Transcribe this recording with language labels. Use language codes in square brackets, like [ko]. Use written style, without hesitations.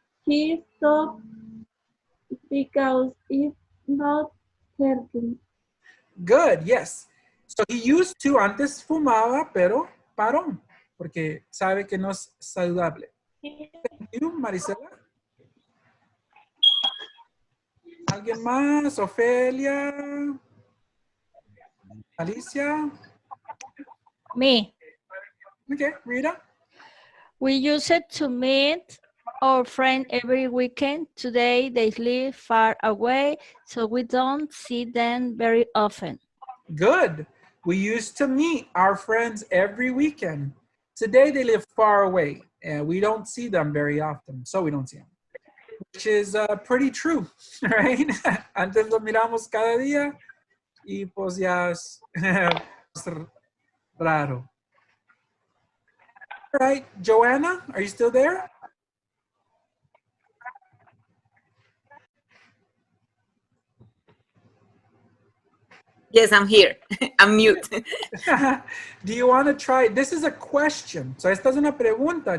[en] He stopped because it's not healthy. Good, yes. So he used to, [es] antes fumaba, pero paró, porque sabe que no es saludable. [en] Thank you, Maricela. [es] ¿Alguien más? Ofelia. Alicia. [en] Me. Okay, Rita. We used to meet our friend every weekend. Today they live far away, so we don't see them very often. Good. We used to meet our friends every weekend. Today they live far away and we don't see them very often, so we don't see them. Which is pretty true, right? [es] Antes lo miramos cada día y pues ya es raro. [en] All right, Joanna, are you still there? Yes, I'm here. I'm mute. Do you want to try? This is a question. So [es] esta es una pregunta.